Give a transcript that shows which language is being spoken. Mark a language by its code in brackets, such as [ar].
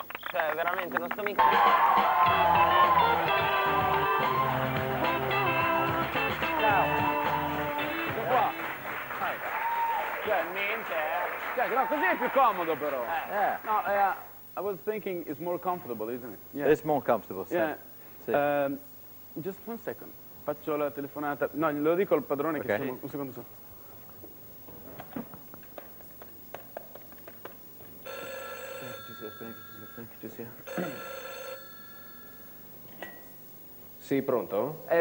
[it] Cioè, veramente, non sto mica... Ciao! Sono qua! Cioè, no, così è più comodo però. [en] No, I was thinking it's more comfortable, isn't it? Yeah. It's more comfortable, so. Yeah. [it] Sì. [en] Just one second. [it] Faccio la telefonata. No, lo dico al padrone che Ok. siamo... Un secondo solo. Spera che ci sia. Sì, pronto?